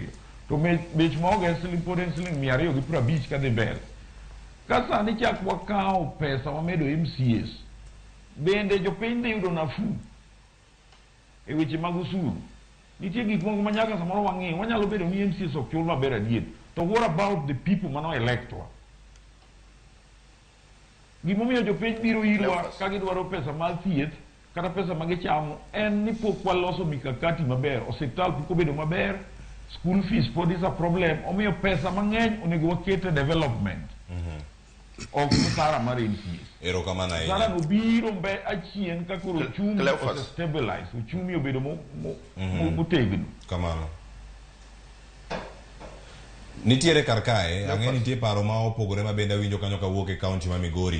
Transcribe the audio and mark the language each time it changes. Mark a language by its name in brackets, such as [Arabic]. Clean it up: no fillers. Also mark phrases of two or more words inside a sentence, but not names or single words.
[Luo (Kenya and Tanzania)] To bech mogo en siling pod en siling 250 kadhi mbele. Ka sani chak wakawo pesa wamedo MCAs, bende jopiny dhi yudo nafu e weche mag usuru. Nitie gik moko ma nyaka samoro wang'i, wanyalo bedo ni MCAs ok chul maber adier. [English] To what about the people mano electwa? [Luo (Kenya and Tanzania)] Gimomiyo jopiny biro irwa ka gidwaro pesa mar thieth kata pesa ma gichamo en ni pok waloso mikakati maber. Osiptal pok obedo maber, [English] school fees [Luo (Kenya and Tanzania)] pod [English] is a problem. [Luo (Kenya and Tanzania)] Omiyo pesa mang'eny onego wakete development. ok musara mar MCAs. Erokamano ahinya. Musara no biro mbe achien ka koro uchumi ose stabilize, uchumi obedo motegno. Kamano. Nitiere kar kae, ang'e nitie paro ma opogore ma bende awinjo kanyo kawuok e kaunti ma Migori.